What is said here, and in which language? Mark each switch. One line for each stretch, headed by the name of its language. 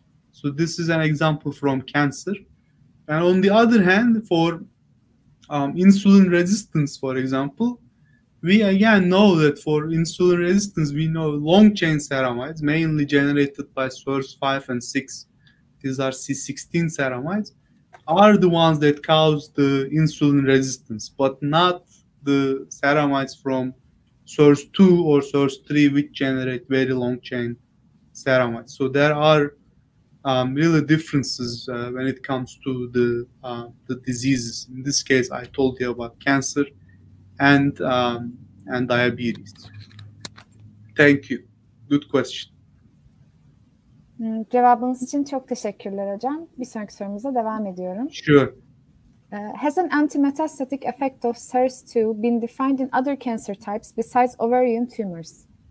English: So this is an example from cancer. And on the other hand, for insulin resistance, for example, we again know that for insulin resistance, we know long-chain ceramides, mainly generated by source 5 and 6, these are C16 ceramides, are the ones that cause the insulin resistance, but not the ceramides from source 2 or source 3, which generate very long-chain ceramides. So there are really differences when it comes to the diseases. In this case, I told you about cancer and diabetes. Thank you. Good question.
Turkish: Cevabınız için çok teşekkürler hocam. Bir sonraki sorumuza devam ediyorum.
English: Sure. Has an anti-metastatic effect of SARS-2 been defined in other cancer types besides ovarian tumors?